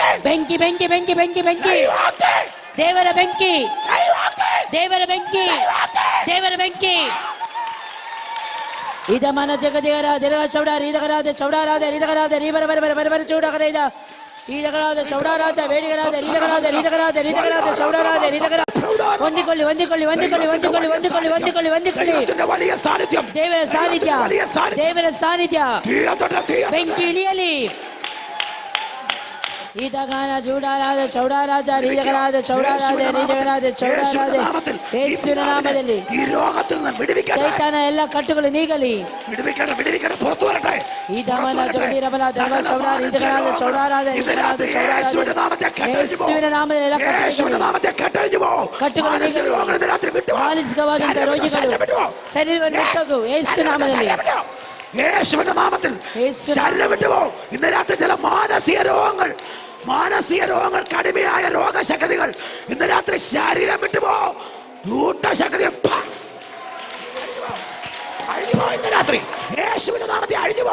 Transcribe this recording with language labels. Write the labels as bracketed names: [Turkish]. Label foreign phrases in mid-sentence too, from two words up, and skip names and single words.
[Kannada] ಬೆಂಕಿ ಬೆಂಕಿ ಬೆಂಕಿ ಬೆಂಕಿ ಬೆಂಕಿ, ದೇವರ ಬೆಂಕಿ, ದೇವರ ಬೆಂಕಿ, ದೇವರ ಬೆಂಕಿ. ಇದ ಮನ ಜಗದೇವರ ದೇವ ಚೌಡಾರ ಇದಗರಾದ ಚೌಡಾರಾದ ರೀದಗರಾದ ರೀಬರ ಬರ ಬರ ಬರ ಬರ ಚೌಡಗರ ಇದ ಈದಗರಾದ ಚೌಡಾರಾಜ ಬೇಡಿಗರಾದ ರೀದಗರಾದ ರೀದಗರಾದ ರೀದಗರಾದ ಚೌಡಾರಾದ ರೀದಗರ. ಹೊಂದಿಕೊಳ್ಳಿ ಹೊಂದಿಕೊಳ್ಳಿ ಹೊಂದಿಕೊಳ್ಳಿ ಹೊಂದಿಕೊಳ್ಳಿ ಹೊಂದಿಕೊಳ್ಳಿ ಹೊಂದಿಕೊಳ್ಳಿ ಹೊಂದಿಕೊಳ್ಳಿ. [Malayalam] വലിയ സാന്നിധ്യം, [Kannada] ದೇವರ ಸಾನ್ನಿಧ್ಯ, ದೇವರ ಸಾನ್ನಿಧ್ಯ. ಬೆಂಕಿ ಇಳಿಯಲಿ. ಈದಗಾನ ಚೌಡಾರಾದ ಚೌಡಾರಾಜ ರೀದಗರಾದ ಚೌಡಾರಾದ ರೀದಗರಾದ ಚೌಡಾರಾದ ಯೇಸುವಿನ ನಾಮದಲ್ಲಿ [Malayalam] ഈ രോഗത്തിൽ നിന്ന് വിടുവിക്കട്ടെ. [Kannada] ಸೈತಾನ ಎಲ್ಲ ಕಟ್ಟುಗಳು ನೀಗಲಿ. [Malayalam] വിടുവിക്കട്ടെ, വിടുവിക്കട്ടെ, പുറത്തു വരട്ടെ. ಈ ದಮನ ಜಗದೀರಬಲ ದೇವ ಚೌಡಾರ ರೀದಗರಾದ ಚೌಡಾರಾದ ರೀದಗರಾದ ಚೌಡಾರಾದ യേശുവിന്റെ നാമത്തെ [Kannada] ಯೇಸುವಿನ ನಾಮದಲ್ಲಿ ಎಲ್ಲ [Malayalam] യേശുവിന്റെ നാമത്തെ കെട്ടഴിഞ്ഞു പോ. [Kannada] ಕಟ್ಟುಗಳು [Malayalam] മാനസിക രോഗങ്ങൾ ഇന്ന് രാത്രി വിട്ടു പോ. [Kannada] ಮಾನಸಿಕವಾದಂತಹ ರೋಗಿಗಳು ಶರೀರವನ್ನು ಬಿಟ್ಟೋಗು ಯೇಸು ನಾಮದಲ್ಲಿ. [Malayalam] യേശുവിന്റെ നാമത്തിൽ യേശു ശരീരം വിട്ടുപോ. ഇന്ന് രാത്രി ചില മാനസിക രോഗങ്ങൾ, മാനസിക രോഗങ്ങൾ, കടുമയായ രോഗശക്തികൾ ഇന്ന് രാത്രി ശരീരം വിട്ടുപോ. ദൂട്ടശക്തി അഴിഞ്ഞുപോ. ഇന്ന് രാത്രി യേശുവിന്റെ നാമത്തിൽ അഴിഞ്ഞുപോ.